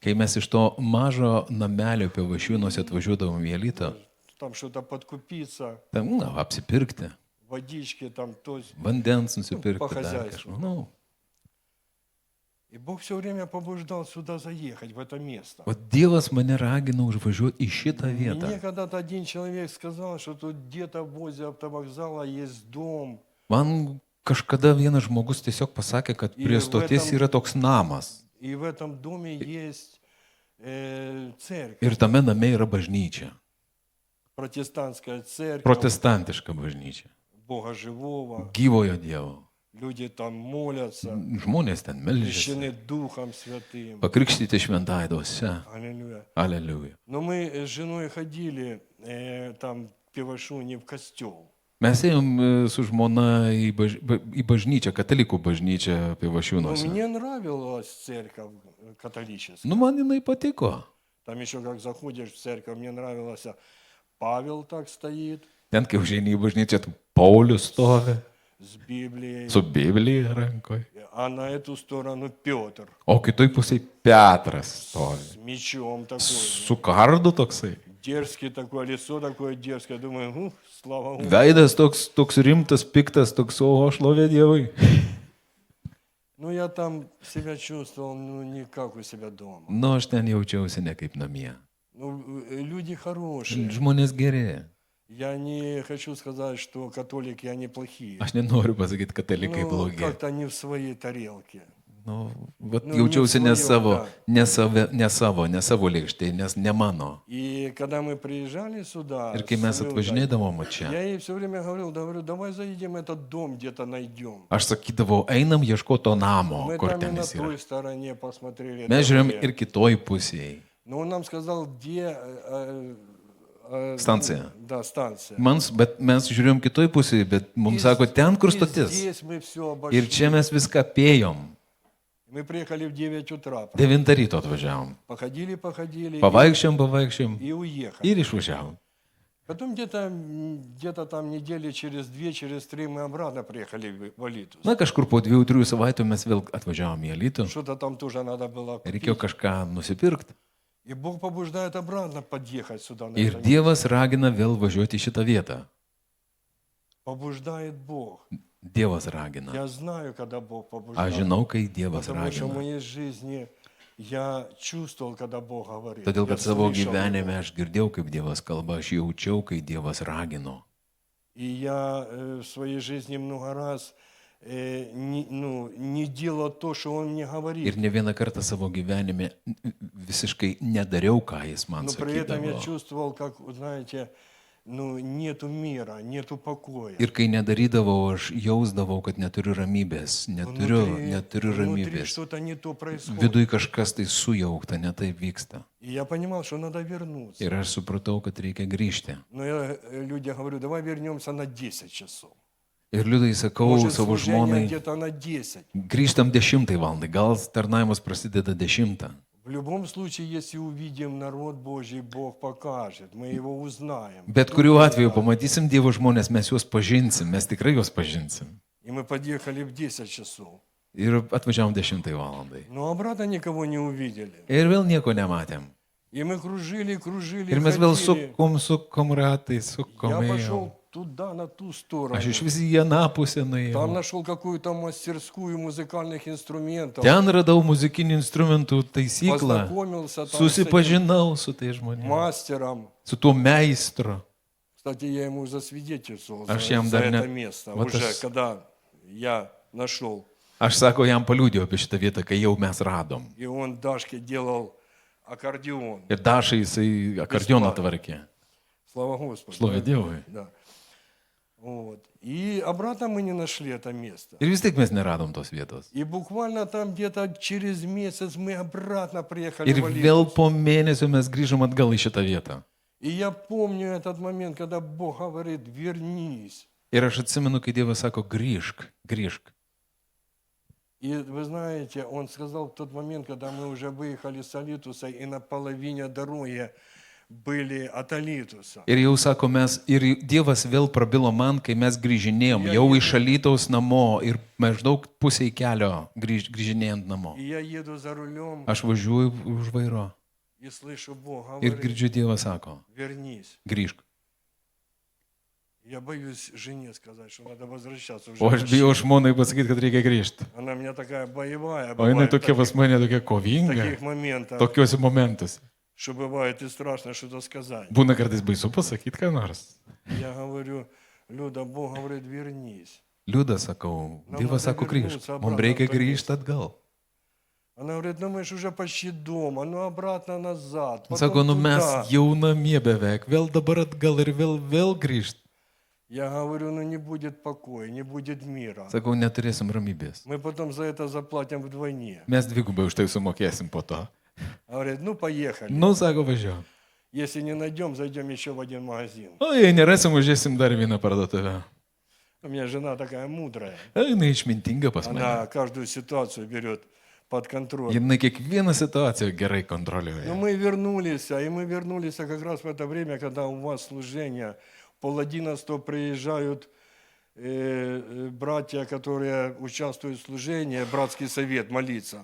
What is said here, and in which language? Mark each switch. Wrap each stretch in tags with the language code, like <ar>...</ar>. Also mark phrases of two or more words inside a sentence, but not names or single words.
<lt>Kai mes iš to mažo namelio Pivašiūnuose atvažiuodavom į Alytą,</lt> <ru>там что-то подкупиться,</ru> <lt>Tam, apsipirkti,</lt> <ru>водички там, то есть.</ru> <lt>vandens nusipirkti. po Dar</lt> <ru>хозяйству.</ru> <lt>kažką.</lt> <ru>И Бог все время побуждал сюда заехать, в это место.</ru> <lt>O Dievas mane ragino užvažiuoti į šitą</lt> <ru>И</ru> <lt>vietą.</lt> <ru>мне когда-то один человек сказал, что тут где-то возле автовокзала есть дом.</ru> <lt>Man kažkada vienas žmogus tiesiog pasakė, kad prie stoties yra toks namas.</lt> <ru>И в этом доме есть церковь,</ru> <lt>Ir tame name yra bažnyčia.</lt> <ru>протестантская церковь,</ru> <lt>Protestantiška bažnyčia.</lt> <ru>Бога живого.</ru> <lt>Gyvojo Dievo.</lt> <ru>Люди там молятся,</ru> <lt>Žmonės ten melžiasi.</lt> <ru>крещены Духом Святым.</ru> <lt>Pakrikštyti šventai dvasia.</lt> <ru>Аллилуйя.</ru> <lt>Aleliuja.</lt> <ru>Но мы с женой ходили там пивошу не в костел.</ru> <lt>Mes ėjom su žmona į bažnyčią, katalikų bažnyčią</lt> <ru>Но</ru> <lt>Pivašiūnuose.</lt> <ru>мне нравилась церковь католическая.</ru> <lt>Nu, man jinai patiko.</lt> <ru>Там еще как заходишь в церковь, мне нравилось, Павел так стоит</ru> <lt>Ten, kai užeini į bažnyčią, tu Paulius stovi</lt> <ru>с Библией,</ru> <lt>su Biblija rankoje.</lt> <ru>а на эту сторону Петр</ru> <lt>O kitoj pusėje Petras stovi.</lt> <ru>с мечом такой.</ru> <lt>Su kardu toksai.</lt> <ru>Дерзкий такое, лицо такое дерзкое. Думаю, слава Богу.</ru> <lt>Veidas toks rimtas, piktas, toks, o šlovė Dievui.</lt> <ru>Ну, я там себя чувствовал, ну, не как у себя дома.</ru> <lt>Nu, aš ten jaučiausi ne kaip namie.</lt> <ru>Ну, люди хорошие.</ru> <lt>Žmonės geri.</lt> <ru>Я не хочу сказать, что католики, они плохие.</ru> <lt>Aš nenoriu pasakyti, katalikai</lt> <ru>Ну,</ru> <lt>blogi.</lt> <ru>как-то они в своей тарелке.</ru> <lt>Nu, vat, Nu, jaučiausi ne nesvajau, ne savo lėkštėje, nes ne mano.</lt> <ru>И когда мы приезжали сюда,</ru> <lt>Ir kai mes</lt> <ru>с Илдой,</ru> <lt>atvažinėdavom čia,</lt> <ru>я ей все время говорил, давай заедем этот дом, где-то найдем.</ru> <lt>aš sakydavau, einam ieškoti to namo,</lt> <ru>Мы</ru> <lt>kur</lt> <ru>там и</ru> <lt>ten</lt> <ru>на</ru> <lt>jis yra.</lt> <ru>той стороне посмотрели.</ru> <lt>Mes žiūrėjom</lt> <ru>это</ru> <lt>ir kitoj pusėje.</lt> <ru>Но он нам сказал, где... Станция. Да, станция.</ru> <lt>Bet mes žiūrėjom kitoj pusėje, bet mums sako, ten kur</lt> <ru>И</ru> <lt>stotis.</lt> <ru>здесь мы все</ru> <lt>Ir</lt> <ru>обошли.</ru> <lt>čia mes viską apėjom.</lt> <ru>Мы приехали в 9 утра.</ru> <lt>9 ryto atvažiavom.</lt> <ru>Походили</ru> <lt>Pavaikščiam</lt> <ru>и уехали.</ru> <lt>ir išvažiavom.</lt> <ru>Потом где-то там недели через 2, через 3 мы обратно приехали в Алитус.</ru> <lt>Na, kažkur po 2-3 savaitų mes vėl atvažiavom į Alytų.</lt> <ru>Что-то там тоже надо было купить.</ru> <lt>Reikėjo kažką nusipirkti.</lt> <ru>И Бог побуждает обратно подъехать сюда. На</ru> <lt>Ir</lt> <ru>это место.</ru> <lt>Dievas ragina vėl važiuoti į šitą vietą.</lt> <ru>Побуждает Бог.</ru> <lt>Dievas ragina.</lt> <ru>Я знаю, когда Бог</ru> <lt>Aš</lt> <ru>побуждает.</ru> <lt>žinau, kai Dievas</lt> <ru>Потому что в</ru> <lt>ragina.</lt> <ru>моей жизни я чувствовал, когда Бог говорит.</ru> <lt>Todėl,</lt> <ru>Я</ru> <lt>kad savo</lt> <ru>слышал</ru> <lt>gyvenime</lt> <ru>его.</ru> <lt>aš girdėjau, kaip Dievas kalba, aš jaučiau, kai Dievas ragino.</lt> <ru>И я в своей жизни много раз не делал то, что Он мне говорит.</ru> <lt>Ir ne vieną kartą savo gyvenime visiškai nedariau, ką jis man</lt> <ru>Но при этом я</ru> <lt>sakydavo.</lt> <ru>чувствовал, как, знаете, нету мира, нету покоя.</ru> <lt>Ir kai nedarydavau, aš jausdavau, kad neturiu ramybės, neturiu</lt> <ru>Внутри</ru> <lt>ramybės.</lt> <ru>что-то не то происходит.</ru> <lt>Viduj kažkas tai sujaukta, ne taip vyksta.</lt> <ru>И я понимал, что надо вернуться.</ru> <lt>Ir aš supratau, kad reikia grįžti.</lt> <ru>Но я людям говорю, давай вернемся на 10 часов.</ru> <lt>Ir liudai sakau</lt> <ru>Может,</ru> <lt>savo</lt> <ru>служение</ru> <lt>žmonai,</lt> <ru>где-то на 10.</ru> <lt>grįžtam 10 valandai, gal tarnavimas prasideda 10.</lt> <ru>В любом случае, если увидим народ Божий, Бог покажет, мы его узнаем.</ru> <lt>Bet kuriuo atveju pamatysim Dievo žmonės, mes juos pažinsim, mes tikrai juos pažinsim.</lt> <ru>И мы подъехали в 10 часов.</ru> <lt>Ir atvažiavom 10 valandai.</lt> <ru>Но обратно никого не увидели.</ru> <lt>Ir vėl nieko nematėm.</lt> <ru>И мы кружили,</ru> <lt>Ir mes vėl</lt> <ru>ходили.</ru> <lt>sukom ratai, sukom</lt> <ru>Я</ru> <lt>ėjom.</lt> <ru>пошел туда, на ту сторону.</ru> <lt>Aš iš vis į vieną pusę</lt> <ru>Там</ru> <lt>nuėjau.</lt> <ru>нашел какую-то мастерскую музыкальных инструментов.</ru> <lt>Ten radau muzikinių instrumentų taisyklą.</lt> <ru>Познакомился там с</ru> <lt>Susipažinau su tai</lt> <ru>этим</ru> <lt>žmonėmis.</lt> <ru>мастером.</ru> <lt>Su tuo meistru.</lt> <ru>Кстати, я ему засвидетельствовал Аж за, я вам за даже не- это место. вот Уже аж- когда я нашел.</ru> <lt>Aš sako, jam paliūdėjau apie šitą vietą, kai jau mes radom.</lt> <ru>И он Дашке делал аккордеон.</ru> <lt>Ir dašai jisai akordioną tvarkė.</lt> <ru>Слава Господу.</ru> <lt>Šlovė Dievui.</lt> <ru>Да. Вот. И обратно мы не нашли это место.</ru> <lt>Ir vis tiek mes neradom tos vietos.</lt> <ru>И буквально там где-то через месяц мы обратно приехали</ru> <lt>Ir</lt> <ru>в Алиту.</ru> <lt>vėl po mėnesio mes grįžom atgal į šitą vietą.</lt> <ru>И я помню этот момент, когда Бог говорит, вернись.</ru> <lt>Ir aš atsimenu, kai Dievas sako, grįžk, grįžk.</lt> <ru>И вы знаете, Он сказал в тот момент, когда мы уже выехали с Алитуса и на половине дороги были от Алитуса.</ru> <lt>Ir jau sako, ir Dievas vėl prabilo man, kai mes grįžinėjom, jau iš Alytaus namo ir maždaug pusiai kelio grįžinėjant namo.</lt> <ru>И я еду за рулем</ru> <lt>Aš važiuoju už vairo</lt> <ru>и слышу, Бог</ru> <lt>ir</lt> <ru>говорит,</ru> <lt>girdžiu Dievas sako,</lt> <ru>вернись.</ru> <lt>grįžk.</lt> <ru>Я боюсь жене сказать, что надо возвращаться уже.</ru> <lt>O aš bijau žmonai pasakyti, kad reikia grįžti.</lt> <ru>Она у меня такая боевая</ru> <lt>O jinai</lt> <ru>бывает</ru> <lt>tokia</lt> <ru>в</ru> <lt>pas mane tokia</lt> <ru>в</ru> <lt>kovinga,</lt> <ru>таких моментах,</ru> <lt>tokiuose momentuose.</lt> <ru>что бывает и страшно что-то сказать.</ru> <lt>Būna kartais baisu pasakyti ką nors.</lt> <ru>Я говорю, Люда, Бог говорит, вернись.</ru> <lt>Liuda, sakau,</lt> <ru>Nam</ru> <lt>Dievas</lt> <ru>надо</ru> <lt>sako grįžti.</lt> <ru>вернуться</ru> <lt>Mums</lt> <ru>обратно</ru> <lt>reikia</lt> <ru>в то</ru> <lt>grįžti</lt> <ru>место.</ru> <lt>atgal.</lt> <ru>Она говорит, ну мы же уже почти дома, ну обратно назад, потом</ru> <lt>Sako, nu mes</lt> <ru>туда.</ru> <lt>jau namie beveik, vėl dabar atgal ir vėl grįžti.</lt> <ru>Я говорю, ну не будет покоя, не будет мира.</ru> <lt>Sakau, neturėsim ramybės.</lt> <ru>Мы потом за это заплатим вдвойне.</ru> <lt>Mes dvigubai už tai sumokėsim po to.</lt> <ru>Говорит, ну поехали.</ru> <lt>Nu, sako, važiuojam.</lt> <ru>Если не найдем, зайдем еще в один магазин.</ru> <lt>O jei nerasim, užėsim dar vieną parduotuvę.</lt> <ru>У меня жена такая мудрая.</ru> <lt>Jinai išmintinga pas mane.</lt> <ru>Она каждую ситуацию берет под контроль.</ru> <lt>Jinai kiekvieną situaciją gerai</lt> <ru>Но</ru> <lt>kontroliuoja.</lt> <ru>мы вернулись, и мы вернулись как раз в это время, когда у вас служение. 10:30 приезжают братья, которые участвуют в служении, братский совет, молиться.</ru>